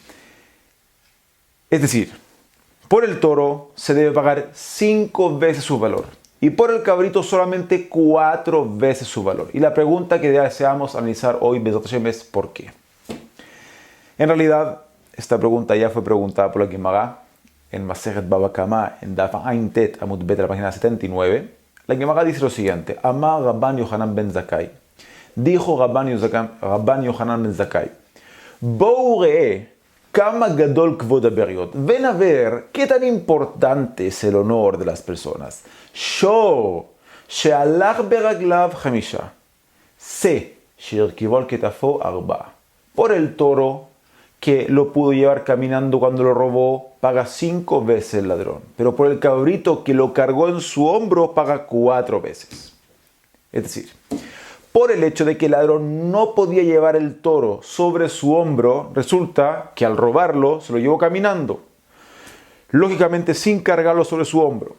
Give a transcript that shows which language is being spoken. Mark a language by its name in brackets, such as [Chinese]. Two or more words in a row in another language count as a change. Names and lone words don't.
[Spanish] Es decir, por el toro se debe pagar 5 veces su valor y por el cabrito solamente 4 veces su valor. Y la pregunta que deseamos analizar hoy, [Hebrew] בעזרת השם, [Spanish] es ¿por qué? En realidad, esta pregunta ya fue preguntada por la Gemara en Masechet Baba Kama, en [Hebrew] דף עין טית עמוד בית, [Spanish] la página 79. La Gemara dice lo siguiente: [Hebrew] אמר רבן יוחנן בן זכאי. Dijo Rabban Yohanan ben Zakkai: בואו ראה כמה גדול כבוד הבריות. [Spanish] Ven a ver qué tan importante es el honor de las personas. [Hebrew] שור שהלך ברגליו חמשה. שה שהרכיבו על כתפו ארבעה. [Spanish] Por el toro que lo pudo llevar caminando cuando lo robó, paga 5 veces el ladrón. Pero por el cabrito que lo cargó en su hombro, paga 4 veces. Es decir, por el hecho de que el ladrón no podía llevar el toro sobre su hombro, resulta que al robarlo se lo llevó caminando, lógicamente sin cargarlo sobre su hombro.